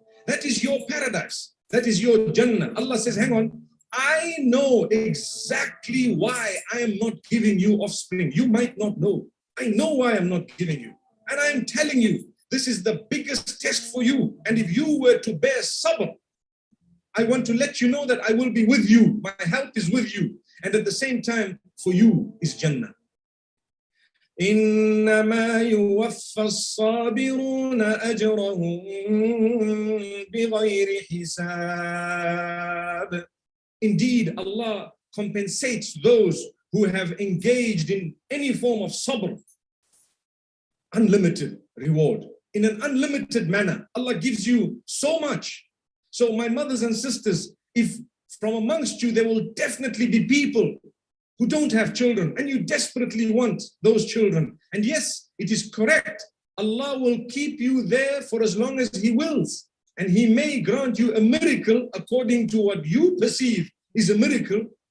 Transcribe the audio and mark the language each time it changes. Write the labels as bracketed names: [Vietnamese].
[English] That is your paradise. That is your Jannah. Allah says, hang on, I know exactly why I am not giving you offspring. You might not know. I know why I'm not giving you. And I am telling you, this is the biggest test for you. And if you were to bear sabr, I want to let you know that I will be with you. My help is with you. And at the same time, for you is Jannah. [Arabic] إنما يوفى الصابرون أجرهم بغير حساب. [English] Indeed, Allah compensates those who have engaged in any form of sabr, unlimited reward, in an unlimited manner. Allah gives you so much. So my mothers and sisters, if from amongst you there will definitely be people who don't have children and you desperately want those children, and yes, it is correct, Allah will keep you there for as long as He wills, and He may grant you a miracle according to what you perceive is a miracle.